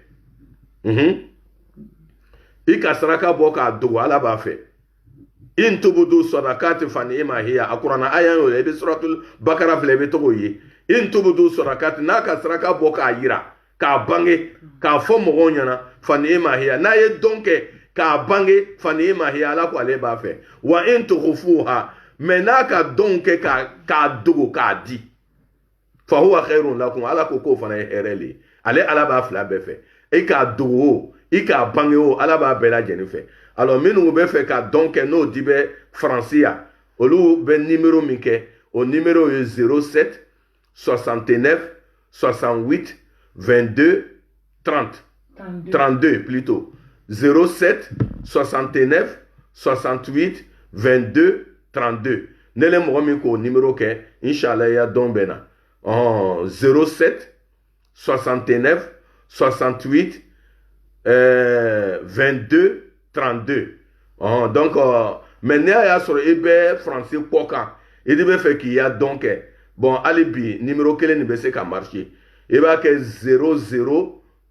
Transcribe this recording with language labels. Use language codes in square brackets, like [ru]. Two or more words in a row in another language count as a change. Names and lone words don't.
[bm] fɛ i ka saraka bɔ k'a dogo ala b'a fɛ [ar] إن تبدوا الصدقات فنعما هي [bm] a kuranna aya y'o ye i bɛ [ar] سورة البقرة [bm] filɛ i bɛ tɔgɔ ye [ar] إن تبدوا الصدقات [bm] n'a ka saraka bɔ k'a yira k'a bange k'a fɔ mɔgɔw ɲɛna [ar] فنعما هي [bm] n'a ye dɔn kɛ k'a bange [ar] فنعما هي [bm] ala ko ale b'a fɛ [ar] وإن تخفوها [bm] mais n'a ka dɔn kɛ k'a dogo k'a di [ar] فهو خير لكم [bm] ala ko k'o fana ye hɛrɛ le ye ale ala b'a fila bɛɛ fɛ i k'a dogo o i k'a bange o ala b'a bɛɛ lajɛlen fɛ alors minnu bɛ fɛ ka dɔn kɛ n'o di bɛ faransi yan olu bɛ numéro min kɛ o numéro ye 07 69 68 22 30 32 plutôt 07 69 68 22 32 ne le mɔgɔ min k'o numéro kɛ inshallah i ya dɔn bɛ na 07 69 68 22 32 [fr] donc mais [bm] n'i y'a sɔrɔ i bɛ faransi kɔ kan i de bɛ fɛ k'i ya dɔn kɛ bon hali bi numéro kelen nin bɛ se ka marcher i b'a kɛ 00